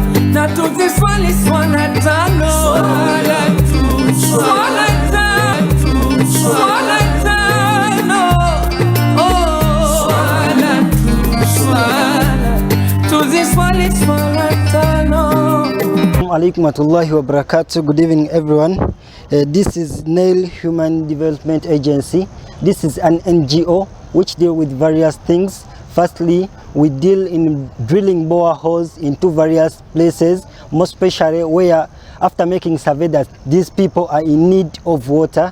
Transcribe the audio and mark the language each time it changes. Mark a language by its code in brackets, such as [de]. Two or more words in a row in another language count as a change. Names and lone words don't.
[sw] Na tuziswali swala 5, swala tu swala 5, swala 5, oh, swala tu swala. Tuziswali swala 5. [ar] عليكم ورحمة الله وبركاته. [en] Good evening everyone. This is Nail Human Development Agency. This is an NGO which deal with various things. Firstly, we deal in drilling boreholes into various places, most especially where after making survey that these people are in need of water.